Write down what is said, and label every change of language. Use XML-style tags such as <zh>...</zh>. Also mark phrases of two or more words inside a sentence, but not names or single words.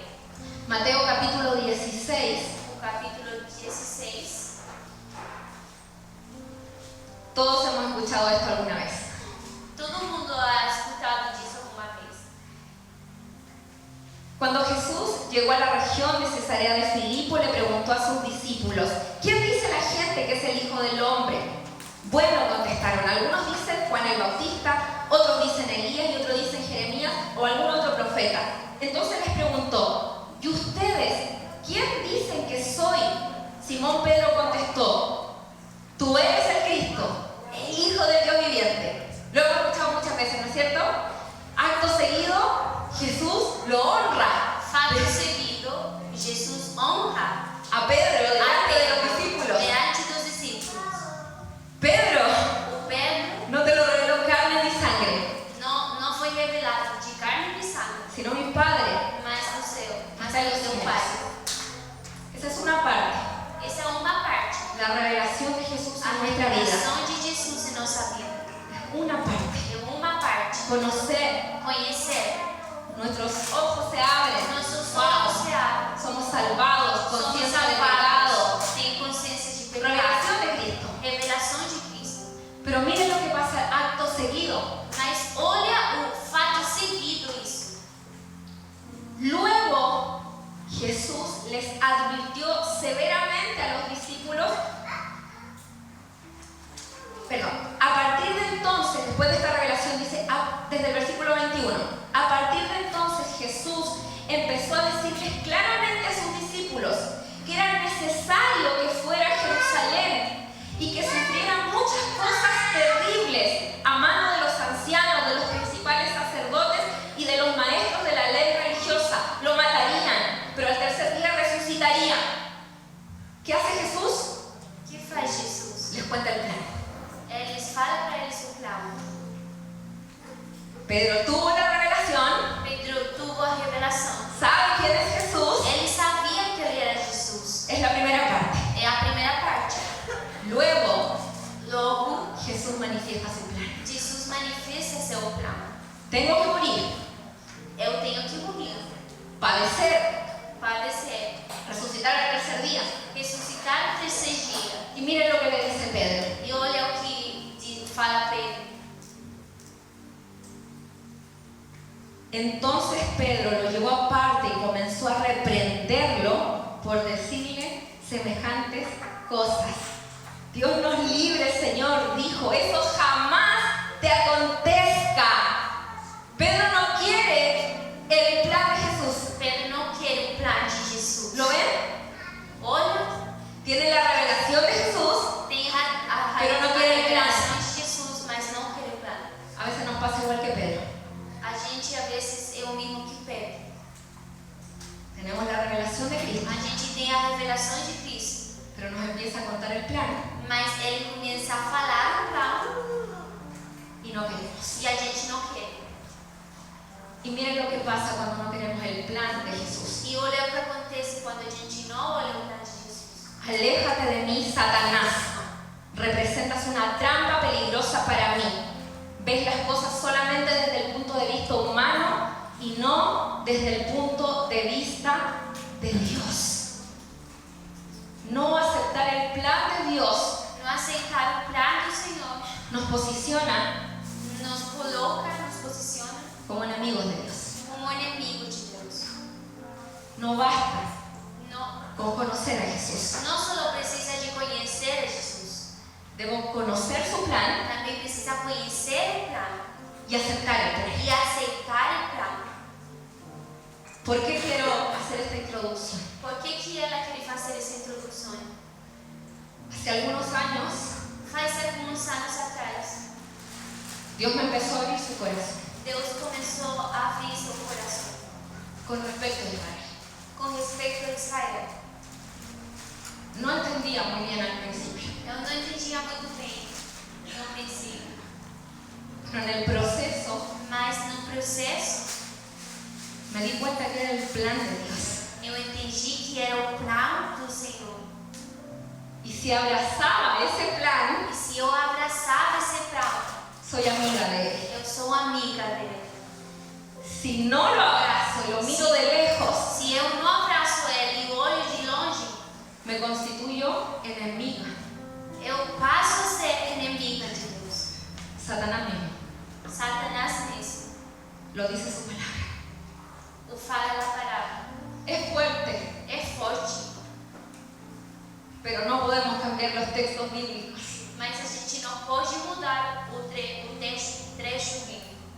<es>Mateo capítulo 16.</es> <pt>o capítulo 16.</pt> <es>Todos hemos escuchado esto alguna vez.</es> <pt>Todo mundo ha escutado disso alguma vez.</pt> <es>Cuando Jesús llegó a la región de Cesarea de Filipo, le preguntó a sus discípulos: ¿quién dice la gente que es el Hijo del Hombre? Bueno, contestaron. Algunos dicen Juan el Bautista, otros dicen Elías y otros dicen Jeremías o algún otro profeta. Entonces les preguntó: ¿y ustedes quién dicen que soy? Simón Pedro contestó: tú eres el Cristo, el Hijo del Dios viviente. Lo hemos escuchado muchas veces, ¿no es cierto? Acto seguido, Jesús lo honra</es> <pt>Fato seguido, Jesus honra</pt> <es>a Pedro delante de los discípulos.</es> <pt>diante dos discípulos.</pt> <es>Pedro,</es> <pt>O Pedro</pt> <es>no te lo reveló carne ni sangre,</es> <pt>não foi revelado de carne e de sangue,</pt> <es>sino mi Padre.</es> <pt>mas do seu, mas</pt> <es>Está en</es> <pt>do</pt> <es>los</es> <pt>seu</pt> <es>cielos.</es> <pt>Pai.</pt> <es>Esa es una parte,</es> <pt>Essa é uma parte.</pt> <es>la revelación de Jesús</es> <pt>A</pt> <es>en nuestra vida.</es> <pt>revelação de Jesus em nossa vida.</pt> <es>Una parte,</es> <pt>É uma parte.</pt> <es>conocer,</es> <pt>Conhecer.</pt> <es>nuestros ojos se abren.</es> <pt>Nossos Wow. olhos se abrem.</pt> <es>Somos salvados,</es> <pt>Somos</pt> <es>conciencia de pecado,</es> <pt>salvados. Tem consciência de pecado.</pt> <es>revelación de Cristo.</es> <pt>Revelação de Cristo.</pt> <es>Pero miren lo que pasa acto seguido.</es> <pt>Mas olha o fato seguido isso.</pt> <es>Luego Jesús les advirtió severamente a los discípulos. Perdón, a partir de entonces, después de esta revelación, dice desde el versículo 21, a partir de entonces Jesús empezó a decirles claramente a sus discípulos que era necesario que fuera a Jerusalén y que sufriera muchas cosas terribles a mano de los ancianos, de los principales sacerdotes y de los maestros de la ley religiosa. Lo matarían, pero al tercer día resucitaría. ¿Qué hace Jesús?</es> <pt>O que faz Jesus?</pt> <es>Les cuenta el plan.</es> <pt>Eles falam para eles o plano.</pt> <es>Pedro tuvo la revelación,</es> <pt>Pedro tuvo a revelação.</pt> <es>sabe quién es Jesús,</es> <pt>Ele sabia que ele era Jesus.</pt> <es>es la primera parte.</es> <pt>É a primeira parte.</pt> <es>Luego,</es> <pt>Logo,</pt> <es>Jesús manifiesta su plan.</es> <pt>Jesus manifesta seu plano.</pt> <es>Tengo que morir,</es> <pt>Eu tenho que morrer,</pt> <es>padecer,</es> <pt>padecer,</pt> <es>resucitar al tercer día.</es> <pt>ressuscitar no terceiro dia.</pt> <es>Y miren lo que le dice Pedro.</es> <pt>E olha o que fala Pedro.</pt> <es>Entonces Pedro lo llevó aparte y comenzó a reprenderlo por decirle semejantes cosas. Dios nos libre, Señor, dijo, eso jamás te acontezca. Pedro no quiere el plan de Jesús.</es> <pt>Pedro não quer o plano de Jesus.</pt> <es>¿Lo ven?</es> <pt>Olha,</pt> <es>Tiene la revelación de Jesús,</es> <pt>tem a</pt> <es>Pero no quiere el plan.</es> <pt>revelação de Jesus, mas não quer o plano.</pt> <es>a veces nos pasa igual que Pedro.</es> <pt>A gente, às vezes, é o mesmo que Pedro.</pt> <es>Tenemos la revelación de Cristo,</es> <pt>A gente tem a revelação de Cristo,</pt> <es>pero nos empieza a contar el plan</es> <pt>mas ele começa a falar o plano</pt> <es>y no queremos.</es> <pt>e a gente não quer.</pt> <es>Y miren lo que pasa cuando no queremos el plan de Jesús.</es> <pt>E olha o que acontece quando a gente não olha o plano de Jesus.</pt> <es>Aléjate de mí, Satanás. Representas una trampa peligrosa para mí. Ves las cosas solamente desde el punto de vista humano y no desde el punto de vista de Dios. No aceptar el plan de Dios</es> <pt>Não aceitar o plano do Senhor</pt> <es>nos posiciona</es> <pt>nos coloca, nos posiciona</pt> <es>como enemigos de Dios.</es> <pt>como inimigo de Deus.</pt> <es>No basta</es> <pt>Não,</pt> <es>con conocer a Jesús.</es> <pt>não só precisa de conhecer a Jesus,</pt> <es>Debo conocer su plan</es> <pt>também precisa conhecer o plano</pt> <es>y aceptar el plan.</es> <pt>e aceitar o plano.</pt> <es>¿Por qué quiero hacer esta introducción?</es> <pt>Por que ela quer fazer essa introdução?</pt> <es>Hace algunos años,</es> <pt>Faz alguns anos atrás,</pt> <es>Dios me empezó a abrir su corazón</es> <pt>Deus começou a abrir seu coração</pt> <es>con respecto a Israel.</es> <pt>com respeito a Israel.</pt> <es>No entendía muy bien al principio,</es> <pt>Eu não entendia muito bem no princípio,</pt> <es>pero en el proceso</es> <pt>mas no processo</pt> <es>me di cuenta que era el plan de Dios.</es> <pt>eu entendi que era o plano do Senhor.</pt> <es>Y si abrazaba ese plan,</es> <pt>E se eu abraçava esse plano,</pt> <es>soy amiga de Él.</es> <pt>eu sou amiga dele.</pt> <es>Si no lo abrazo y lo miro de lejos,</es> <pt>Se eu não abraço ele e olho de longe,</pt> <es>me constituyo enemiga.</es> <pt>eu passo a ser inimiga de Deus.</pt> <es>Satanás mismo</es> <pt>Satanás mesmo,</pt> <es>lo dice su palabra.</es> <pt>o fala na palavra.</pt> <es>Es fuerte,</es> <pt>É forte,</pt> <es>pero no podemos cambiar los textos bíblicos.</es> <pt>mas a gente não pode mudar o trecho bíblico.</pt>